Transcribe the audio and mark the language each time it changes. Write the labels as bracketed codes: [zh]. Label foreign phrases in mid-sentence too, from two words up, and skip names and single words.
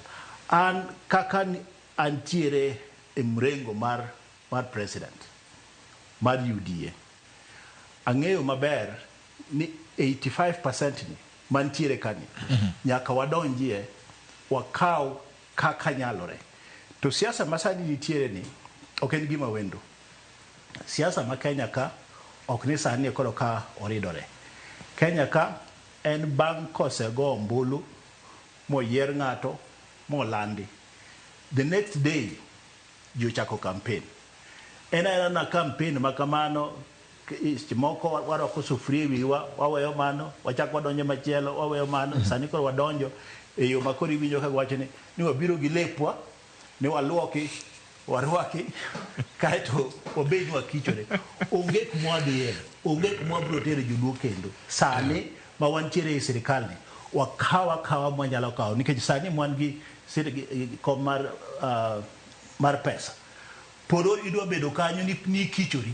[luo] An kaka antiere e mrengo mar president mar UDA ang'eyo maber ni 85% ni mantiere kani nyaka wadonjie wakaw kaka nyalore. To siasa masani nitiere ni ok en gima wendo. Siasa ma Kenya ka ok ni sani koro ka oridore. Kenya ka en bang' kosego ombulu moyier ng'ato molandi. [en] The next day jochako campaign. [luo] Ena na campaign makamano moko waroko sufria wiwa waweyo mano wachako wadonjo machielo waweyo mano sani koro wadonjo e yo makori winjo ka wacho ni wabiro gi lepwa ni waluoki warwaki kaito obed wakichore onge kumwadhiye onge kumwabro tere joluo kendo sani ma wantiere e sirkal ni wakawa mwanyalo kawo nikech sani mwan gi kom mar pesa poro idwa bedo kanyo ni kichori.